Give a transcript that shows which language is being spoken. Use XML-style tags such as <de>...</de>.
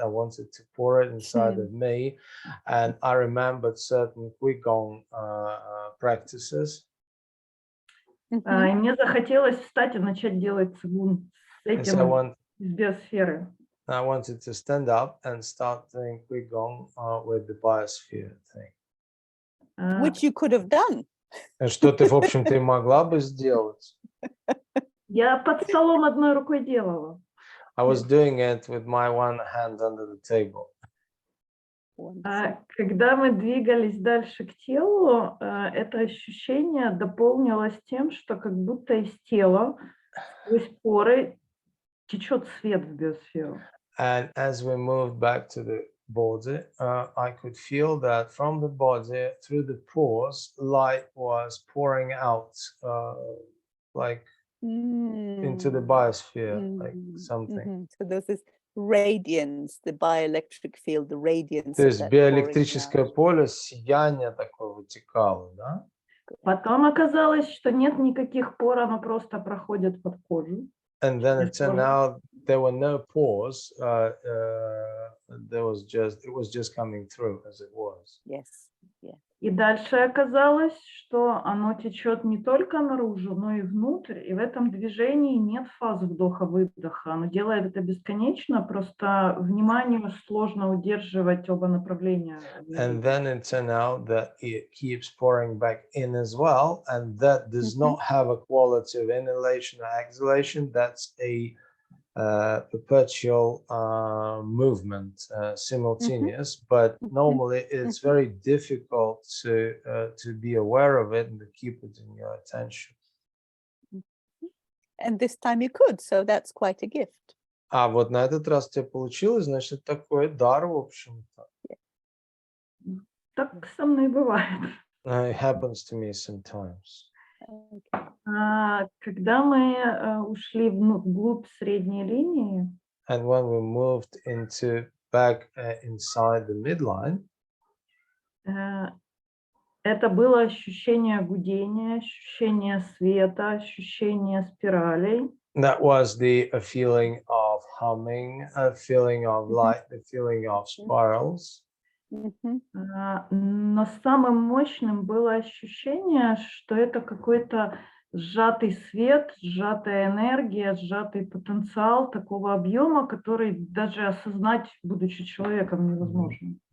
<en>I wanted to pour it inside of me, and I remembered certain Qigong practices.</en> <ru>И мне захотелось встать и начать делать цигун с этим из биосферы.</ru> <en>I wanted to stand up and start doing Qigong with the biosphere thing. Which you could have done.</en> <ru>Что ты, в общем-то, и могла бы сделать. Я под столом одной рукой делала.</ru> <en>I was doing it with my one hand under the table.</en> <ru>Когда мы двигались дальше к телу, это ощущение дополнилось тем, что как будто из тела сквозь поры течет свет в биосферу.</ru> <en>And as we moved back to the body, I could feel that from the body, through the pores, light was pouring out, like into the biosphere, like something. So there's this radiance, the bioelectric field, the radiance.</en> <ru>То есть биоэлектрическое поле, сияние такое вытекало, да? Потом оказалось, что нет никаких пор, оно просто проходит под кожу.</ru> <en>And then it turned out there were no pores. It was just coming through as it was. Yes. Yeah.</en> <ru>И дальше оказалось, что оно течет не только наружу, но и внутрь. И в этом движении нет фаз вдоха-выдоха. Оно делает это бесконечно, просто вниманию сложно удерживать оба направления.</ru> <en>And then it turned out that it keeps pouring back in as well. And that does not have a quality of inhalation or exhalation. That's a perpetual movement, simultaneous, but normally it's very difficult to be aware of it and to keep it in your attention. And this time you could, so that's quite a gift.</en> <ru>А вот на этот раз тебе получилось, значит, такой дар, в общем-то. Так со мной бывает.</ru> <en>It happens to me sometimes.</en> <ru>Когда мы ушли вглубь средней линии,</ru> <en>And when we moved back inside the midline,</en> <ru>это было ощущение гудения, ощущение света, ощущение спиралей.</ru> <en>that was a feeling of humming, a feeling of light, the feeling of spirals.</en> <ru>Но самым мощным было ощущение, что это какой-то сжатый свет, сжатая энергия, сжатый потенциал такого объема, который даже осознать, будучи человеком, невозможно.</ru>